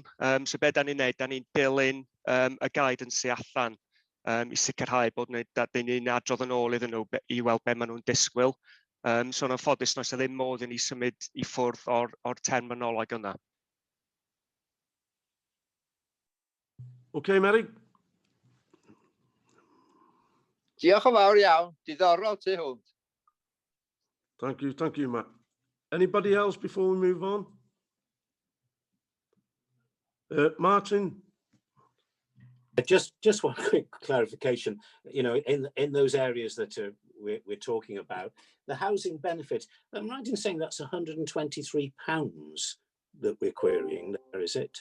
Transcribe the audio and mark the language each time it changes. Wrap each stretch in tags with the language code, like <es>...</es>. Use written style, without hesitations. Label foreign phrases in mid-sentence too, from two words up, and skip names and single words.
<cy>So be da ni'n neud, da ni'n dilyn y guidance sy allan i sicrhau bod ni'n adrodd yn ôl iddyn nhw i weld be maen nhw'n disgwyl. So yn anffodus, nos ddim modd i ni symud i ffwrdd o'r terminoleg yna.</cy> <en>OK, Mary.</en> <cy>Diolch yn fawr iawn. Diddorol tu hwnt.</cy> <en>Thank you, Matt. Anybody else before we move on? Martin? Just one quick clarification. You know, in those areas that we're talking about, the housing benefit, I'm right in saying that's £123 that we're querying there, is it?</en>